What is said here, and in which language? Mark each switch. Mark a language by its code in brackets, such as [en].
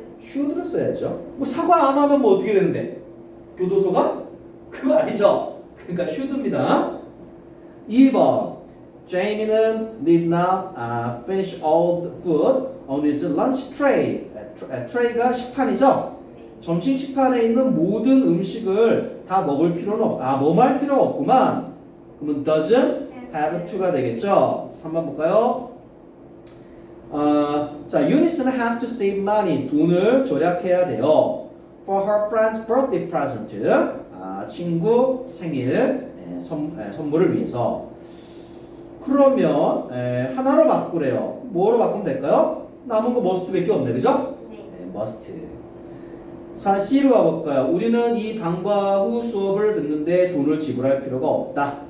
[ko] should를 써야죠. 뭐 사과 안 하면 뭐 어떻게 되는데? 교도소가? 그거 아니죠. 그러니까 should입니다. [en] 2번 Jamie는 did not finish all the food on his lunch tray. [ko] 트레이가 식판이죠. 점심 식판에 있는 모든 음식을 다 먹을 필요는 뭐뭐 할 필요가 없구만. 그러면 doesn't have to가 되겠죠. 3번 볼까요? [en] 자, Eunice는 has to save money. [ko] 돈을 절약해야 돼요. [en] For her friend's birthday present. [ko] 친구 생일 선물을 위해서. 그러면 하나로 바꾸래요. 뭐로 바꾸면 될까요? 남은 거 must밖에 없네, 그죠? 네. must. C로 가볼까요? 우리는 이 방과 후 수업을 듣는데 돈을 지불할 필요가 없다.